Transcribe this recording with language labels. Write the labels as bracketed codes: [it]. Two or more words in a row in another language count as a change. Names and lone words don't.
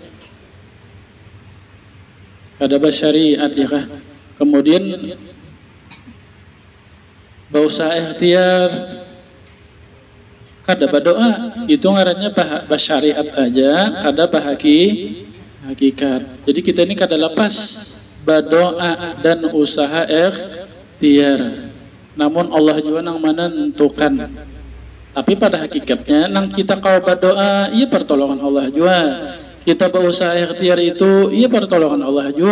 [bjn] Kada syariat ya kah. Kemudian berusaha ikhtiar, kada berdoa itu ngarannya syariat aja, kada hakikat. Jadi kita ini kada lepas berdoa dan usaha ikhtiar. Namun Allah juga yang menentukan. Tapi pada hakikatnya nang kita kau berdoa, iya pertolongan Allah juga. Kita berusaha ikhtiar itu, iya pertolongan Allah juga.